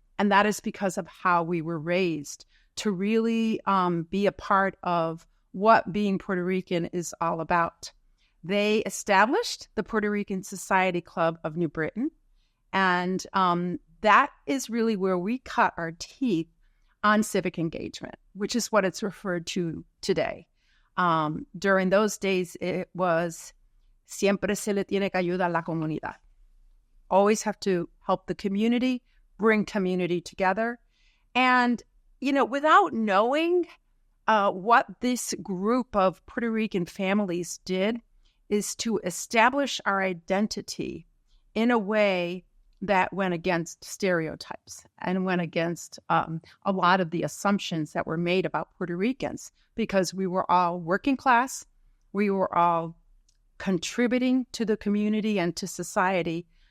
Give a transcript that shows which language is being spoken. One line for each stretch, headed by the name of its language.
English: And that is because of how we were raised to really be a part of what being Puerto Rican is all about. They established the Puerto Rican Society Club of New Britain, and that is really where we cut our teeth on civic engagement, which is what it's referred to today. During those days, it was
Spanish: siempre se le tiene que ayudar a la comunidad.
English: Always have to help the community, bring community together. And, without knowing what this group of Puerto Rican families did is to establish our identity in a way that went against stereotypes and went against a lot of the assumptions that were made about Puerto Ricans, because we were all working class, we were all contributing to the community and to society.